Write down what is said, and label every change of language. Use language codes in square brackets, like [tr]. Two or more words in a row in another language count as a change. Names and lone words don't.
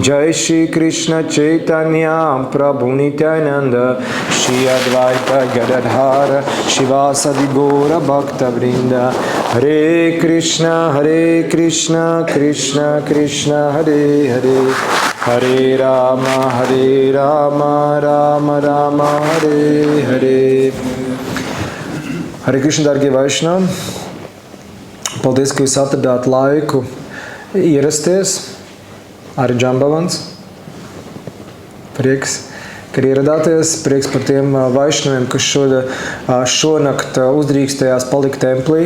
[sa] जय श्री कृष्ण चैतन्य प्रभु नित्यानन्द श्री अद्वैत गदाधर श्रीवासादि गौर भक्त वृन्द हरे कृष्ण कृष्ण कृष्ण हरे हरे हरे राम राम राम हरे हरे. [lv] Hare Krishna, dargie Vaišnavi, paldies, ka jūs atradāt laiku ierasties. Arī Džambavans. Prieks, ka ieradāties. Prieks par tiem vaišnaviem, kas šonakt uzdrīkstējās palikt templī.